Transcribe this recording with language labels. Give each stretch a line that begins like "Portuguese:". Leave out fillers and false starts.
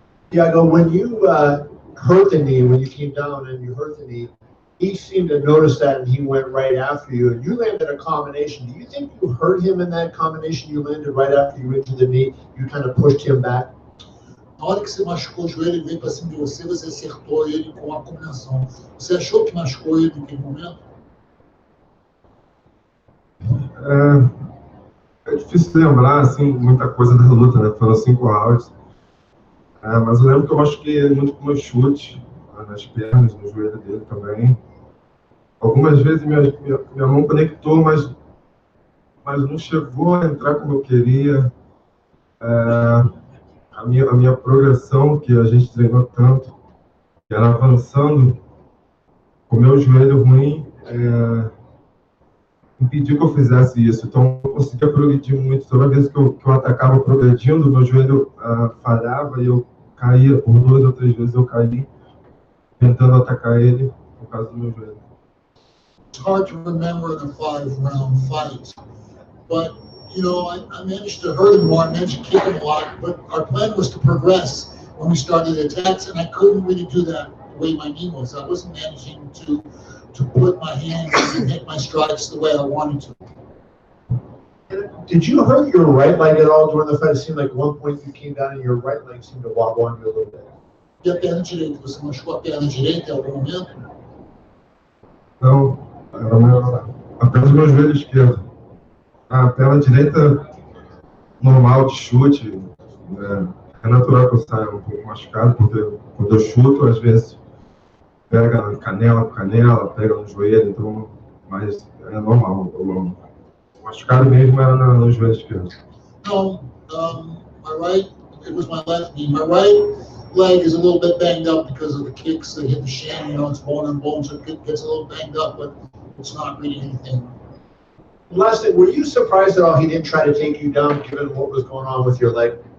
English: Thiago, when you hurt the knee, when you came down and you hurt the knee, he seemed to notice that and he went right after you. And you landed a combination. Do you think you hurt him in that combination you landed right after you injured the knee? You kind of pushed him back?
Portuguese: Na hora que você machucou o joelho, ele veio para cima de você, você acertou ele com a combinação. Você achou que machucou ele naquele momento? É difícil lembrar, assim, muita coisa da luta, né? Foram 5 rounds. Mas eu lembro que eu machuquei ele muito com meu chute, nas pernas, no joelho dele também. Algumas vezes minha mão conectou, mas não chegou a entrar como eu queria. A minha progressão, que a gente treinou tanto, que era avançando, com o meu joelho ruim, impediu que eu fizesse isso. Então, eu conseguia progredir muito. Toda vez que eu atacava progredindo, meu joelho falhava e eu caía. Por 2 ou 3 vezes eu caí, tentando atacar ele, por causa do meu joelho.
English: It's hard to remember in a 5-round fight, but you know, I managed to hurt him more, I managed to kick him a lot, but our plan was to progress when we started attacks, and I couldn't really do that the way my knee was. I wasn't managing to put my hands and hit my strikes the way I wanted to. Did you hurt your right leg at all during the fight? It seemed like at one point you came down and your right leg seemed to wobble on you a little bit.
Portuguese: E a perna direita? Você machucou a perna direita em algum momento? Não, era apenas o meu joelho esquerdo. A perna direita, normal de chute. É natural que eu saia um pouco machucado, porque quando eu chuto, às vezes pega canela com canela, pega no joelho, então, mas é normal. O machucado mesmo era no joelho esquerdo.
English: No, my right, it was my left knee. My right leg is a little bit banged up because of the kicks that hit the shin. You know, it's bone and bone, so it gets a little banged up, but it's not really anything. Last thing, were you surprised at all he didn't try to take you down, given what was going on with your leg?